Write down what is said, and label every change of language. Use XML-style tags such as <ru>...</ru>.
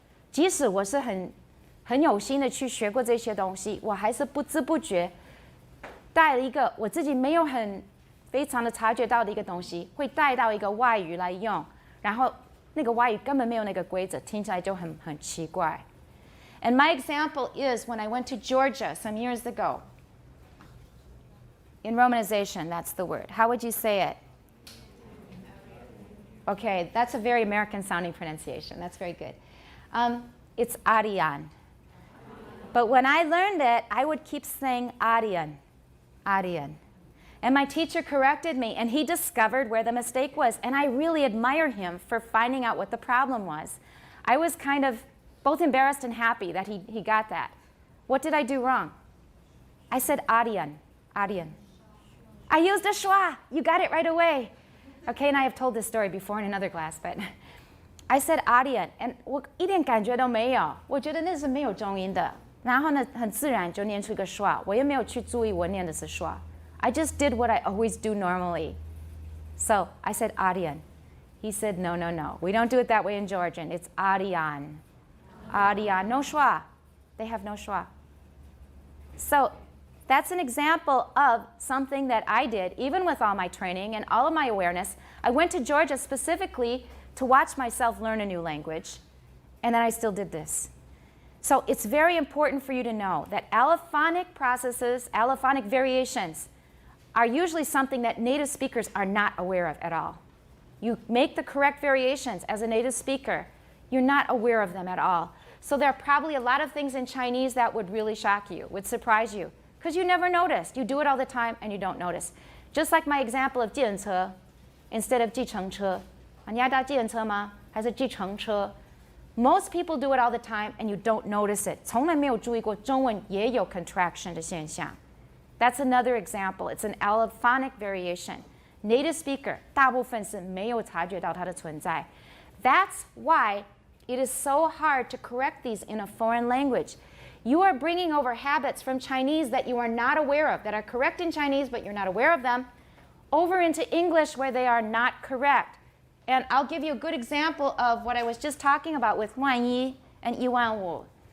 <zh>即使我是很有心的去学过这些东西，我还是不知不觉带了一个我自己没有非常的察觉到的一个东西，会带到一个外语来用，然后那个外语根本没有那个规则，听起来就很奇怪。</zh> <en>And my example is when I went to Georgia some years ago. In romanization, that's the word. How would you say it? Okay, that's a very American sounding pronunciation. That's very good. It's Arian. But when I learned it, I would keep saying Arian, Arian. And my teacher corrected me, and he discovered where the mistake was. And I really admire him for finding out what the problem was. I was kind of both embarrassed and happy that he got that. What did I do wrong? I said Arian, Arian. I used a schwa. You got it right away. Okay, and I have told this story before in another class, but I said Arian, and</en> <zh>我一点感觉都没有，我觉得那是没有重音的。然后呢，很自然就念出一个 schwa， 我也没有去注意我念的是 schwa。</zh> <en>I just did what I always do normally. So I said Arian. He said, no, no, no. We don't do it that way in Georgian. It's Arian. Arian. No schwa. They have no schwa. So that's an example of something that I did, even with all my training and all of my awareness. I went to Georgia specifically to watch myself learn a new language, and then I still did this. So it's very important for you to know that allophonic processes, allophonic variations, are usually something that native speakers are not aware of at all. You make the correct variations as a native speaker, you're not aware of them at all. So there are probably a lot of things in Chinese that would really shock you, would surprise you, because you never noticed. You do it all the time and you don't notice. Just like my example of 计程车 instead of 计程车。</en> <zh>你要搭计程车吗？还是计程车？</zh> <en>Most people do it all the time and you don't notice it.</en> <zh>从来没有注意过中文也有 contraction 的现象。</zh> <en>That's another example. It's an allophonic variation.</en> <zh>Native speaker 大部分是没有察觉到它的存在。</zh> <en>That's why it is so hard to correct these in a foreign language. You are bringing over habits from Chinese that you are not aware of, that are correct in Chinese, but you're not aware of them, over into English where they are not correct. And I'll give you a good example of what I was just talking about with 万一 and 115.</en>